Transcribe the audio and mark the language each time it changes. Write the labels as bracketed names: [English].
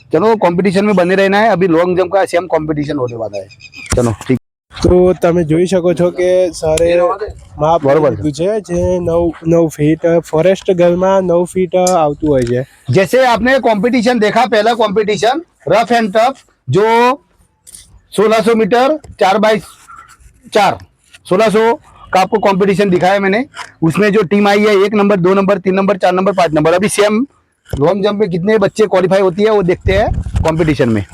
[Hindi] चलो कंपटीशन में बने रहना है. अभी लॉन्ग जंप का सेम कंपटीशन होने वाला है. चलो ठीक. [Gujarati] તો તમે જોઈ શકો છો કે સરે માપ બરોબર. લીધું છે જે 9 ફીટ ફોરેસ્ટ ગર્લમાં 9 ફીટ આવતું હોય છે. [Hindi] जैसे आपने कंपटीशन देखा, पहला कंपटीशन रफ एंड टफ जो 1600 मीटर 4x4 1600 का आपको कंपटीशन दिखाया मैंने. उसमें जो टीम आई है 1 number 2 number 3 number 4 number 5 number. अभी सेम लॉन्ग जंप में कितने बच्चे क्वालिफाई होती है वो देखते हैं कंपटीशन में.